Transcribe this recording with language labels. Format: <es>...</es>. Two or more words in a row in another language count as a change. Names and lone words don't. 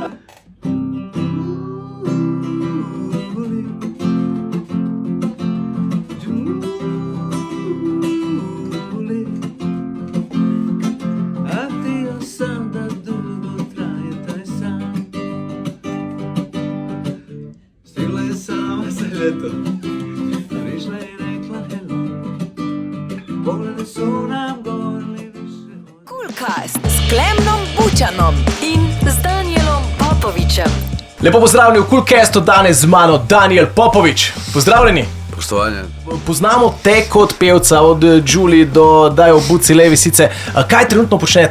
<hr>A htio sam da dugo traje taj san. Stigla je sama sa ljetom, prišla i rekla hello. Pogledi su nam govorili više od...</hr> <sl>Coolcast s Klemnom Bučanom in z Danielom Popovičem. Lepo pozdravljeni v Coolcastu, danes z mano Daniel Popovič. Pozdravljeni.</sl> <hr>Poštovanje.</hr> <sl>Poznamo te kot pevca, od Julie do Daj obuci levisice. Kaj trenutno počnete?</sl>